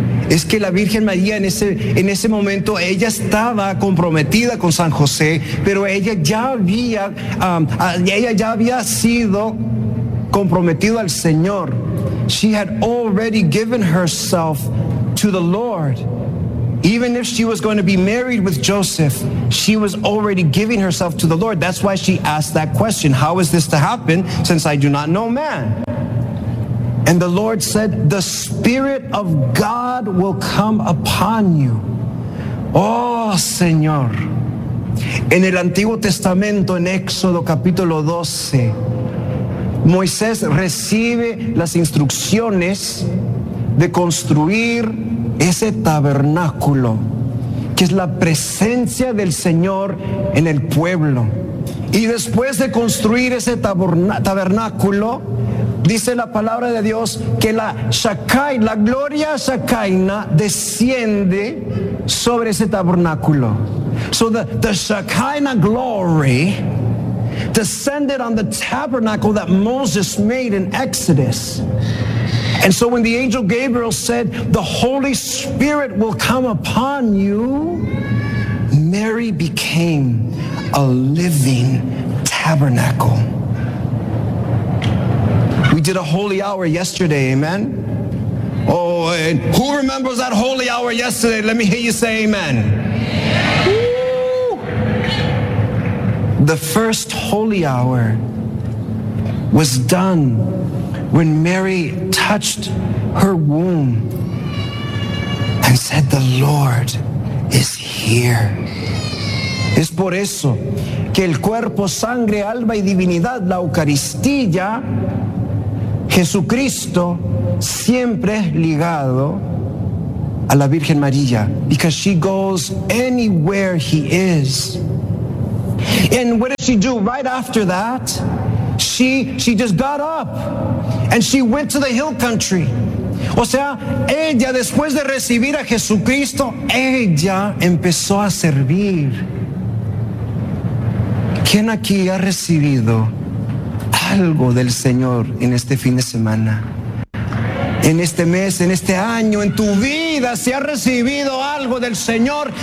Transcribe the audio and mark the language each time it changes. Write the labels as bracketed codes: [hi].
[es] Es que la Virgen María en ese momento, ella estaba comprometida con San José, pero ella ya había sido comprometida al Señor. [en] She had already given herself to the Lord. Even if she was going to be married with Joseph, she was already giving herself to the Lord. That's why she asked that question. How is this to happen since I do not know man? And the Lord said, the Spirit of God will come upon you. [es] Oh, Señor. En el Antiguo Testamento, en Éxodo capítulo 12, Moisés recibe las instrucciones de construir ese tabernáculo, que es la presencia del Señor en el pueblo. Y después de construir ese tabernáculo, dice la palabra de Dios que la Shekinah, la gloria Shekinah, desciende sobre ese tabernáculo. [en] So the Shekinah glory descended on the tabernacle that Moses made in Exodus. And so when the angel Gabriel said, the Holy Spirit will come upon you, Mary became a living tabernacle. We did a holy hour yesterday, amen? Oh, and who remembers that holy hour yesterday? Let me hear you say amen. Woo! The first holy hour was done when Mary touched her womb and said, the Lord is here. [es] Es por eso que el cuerpo, sangre, alma y divinidad, la Eucaristía, Jesucristo, siempre es ligado a la Virgen María. [en] Because she goes anywhere he is. And what did she do right after that? She just got up and she went to the hill country. [es] O sea, ella después de recibir a Jesucristo, ella empezó a servir. ¿Quién aquí ha recibido algo del Señor en este fin de semana? En este mes, en este año, en tu vida, ¿se ha recibido algo del Señor?